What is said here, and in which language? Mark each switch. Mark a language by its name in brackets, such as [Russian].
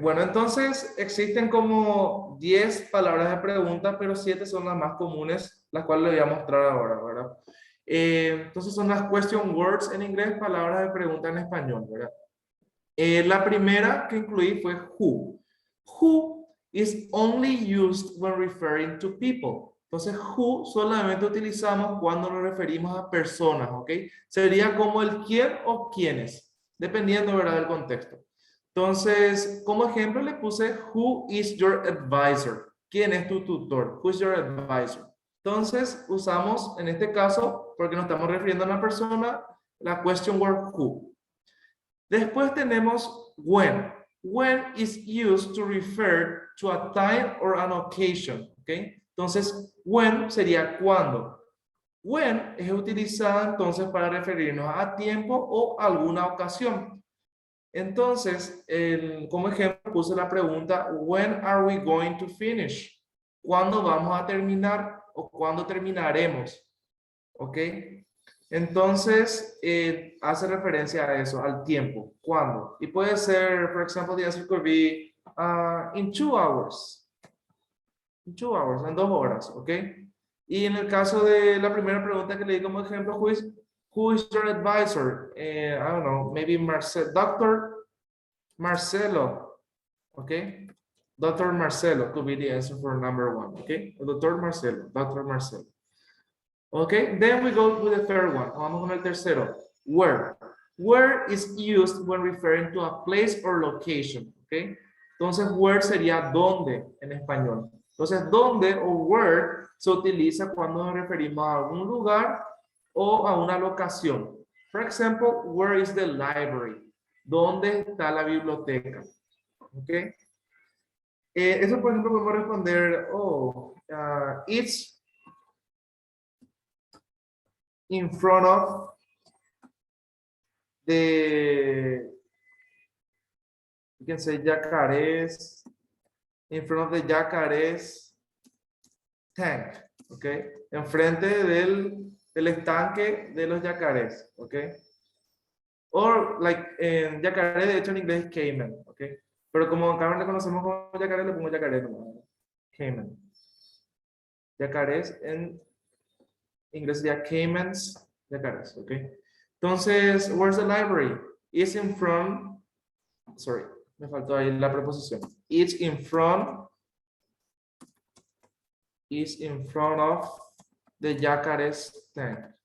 [Spanish] Bueno, entonces existen como 10 palabras de pregunta, pero 7 son las más comunes, las cuales le voy a mostrar ahora, ¿verdad? Entonces son las question words en inglés, palabras de pregunta en español, ¿verdad? La primera que incluí fue who. [English] Who is only used when referring to people. [Spanish] Entonces, who solamente utilizamos cuando nos referimos a personas, ¿ok? Sería como el quién o quiénes, dependiendo, ¿verdad?, del contexto. Entonces, como ejemplo le puse [English] who is your advisor. [Spanish] ¿Quién es tu tutor? [English] Who is your advisor? [Spanish] Entonces, usamos en este caso, porque nos estamos refiriendo a una persona, la question word who. Después tenemos when. [English] When is used to refer to a time or an occasion. ¿Okay? [Spanish] Entonces, when sería cuando. When es utilizada entonces para referirnos a tiempo o alguna ocasión. Entonces, como ejemplo, puse la pregunta, [English] when are we going to finish? [Spanish] ¿Cuándo vamos a terminar o cuándo terminaremos? ¿Ok? Entonces, hace referencia a eso, al tiempo. ¿Cuándo? Y puede ser, por ejemplo, [English] the answer could be in 2 hours. In 2 hours, [Spanish] en 2 horas, ¿ok? Y en el caso de la primera pregunta que le di como ejemplo, [English] who is your advisor? I don't know, maybe Dr. Marcelo, ¿ok? Dr. Marcelo could be the answer for number 1, ¿ok? Dr. Marcelo. Okay, then we go with the third one. [Spanish] Vamos con el tercero. [English] Where. Where is used when referring to a place or location. Okay. [Spanish] Entonces, where sería dónde en español. Entonces, dónde o where se utiliza cuando nos referimos a un lugar o a una locación. [English] For example, where is the library? [Spanish] ¿Dónde está la biblioteca? [English] Okay. [Spanish] Eso, por ejemplo, podemos responder, [English] it's in front of the, you can say yacarés, in front of the yacarés tank, okay? [Spanish] Enfrente del estanque de los yacarés, okay? [English] Or like [Spanish] en yacaré, de hecho en inglés es caiman, okay? Pero como acá le conocemos como yacaré, le pongo yacaré nomás, caiman. Yacarés en inglés sería caimans, yacarés, okay? Entonces, where's the library? [English] Is in front, [Spanish] sorry, me faltó ahí la preposición. [English] It's in front, is in front of the yacarés tank.